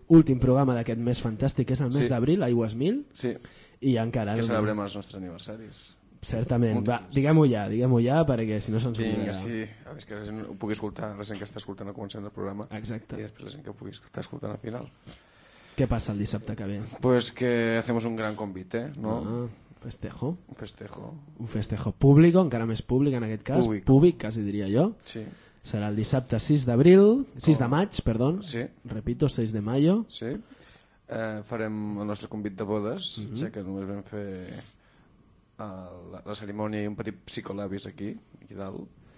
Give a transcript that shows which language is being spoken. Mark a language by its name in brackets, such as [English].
[Catalan] últim programa d'aquest mes fantàstic, és el mes sí. d'abril, Aigües Mil, sí. i encara... Que celebrem els nostres aniversaris. Certament, va, diguem-ho ja, perquè si no se'ns oblidarà. Vinga, sí, a més que la gent ho pugui escoltar, la gent que està escoltant al començament del programa, exacte. I després la gent que ho pugui estar escoltant al final. Què passa el dissabte que ve? [Spanish] Pues que hacemos un gran convite, no? Ah. Festejo. Un festejo. Un festejo público, [Catalan] encara més públic en aquest cas. [Spanish] Público. [Catalan] Públic, quasi diria jo. Sí. Serà el dissabte 6 d'abril, 6 de maig, perdó. Sí. [Spanish] Repito, 6 de maio. Sí. [Catalan] Farem el nostre convit de bodes, ja que només vam fer la cerimònia i un petit psicolabis aquí, aquí dalt.